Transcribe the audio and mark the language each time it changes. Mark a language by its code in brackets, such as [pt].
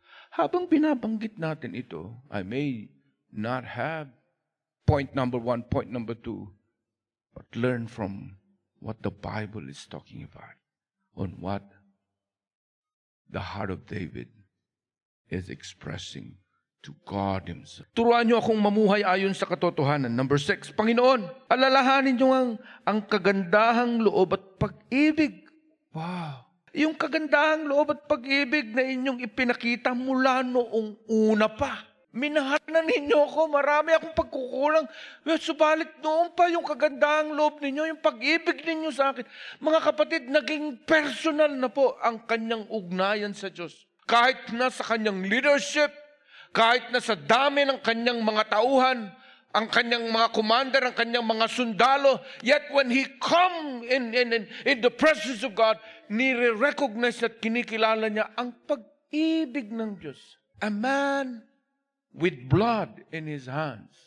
[tl] Habang binabanggit natin ito, [en] I may not have point number 1, point number 2, but learn from what the Bible is talking about, on what the heart of David is expressing to God Himself. [tl] Turuan niyo akong mamuhay ayon sa katotohanan. Number 6, Panginoon, alalahanin niyo ang kagandahang loob at pag-ibig. Wow! Yung kagandahang loob at pag-ibig na inyong ipinakita mula noong una pa. Minahal na ninyo ako, marami akong pagkukulang. Subalit noon pa yung kagandahang loob ninyo, yung pag-ibig ninyo sa akin. Mga kapatid, naging personal na po ang kanyang ugnayan sa Diyos. Kahit na sa kanyang leadership, kahit na sa dami ng kanyang mga tauhan, ang kanyang mga commander, ang kanyang mga sundalo, [en] yet when he come in the presence of God, [tl] nire-recognize at kinikilala niya ang pag-ibig ng Diyos. [en] A man with blood in his hands.